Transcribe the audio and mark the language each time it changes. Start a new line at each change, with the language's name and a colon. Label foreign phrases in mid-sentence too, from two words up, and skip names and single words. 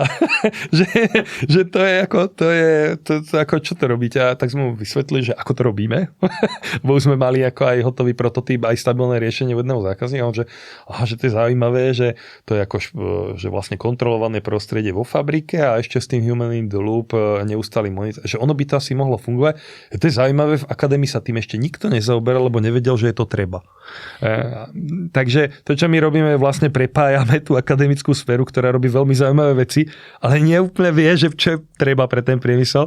Slovak: že to je ako čo to robíte? A tak sme mu vysvetlili, že ako to robíme. Bo už sme mali ako aj hotový prototyp, aj stabilné riešenie jedného zákazníka. On, že to je zaujímavé, že to je ako že vlastne kontrolované prostredie vo fabrike a ešte s tým
English: human in the loop
Slovak: neustály monitor. Že ono by to asi mohlo fungovať. To je zaujímavé, v akadémii sa tým ešte nikto nezaoberal, lebo nevedel, že je to treba. Takže to, čo my robíme, vlastne prepájame tú akademickú sféru, ktorá robí veľmi zaujímavé veci, ale neúplne vie, že čo je treba pre ten priemysel.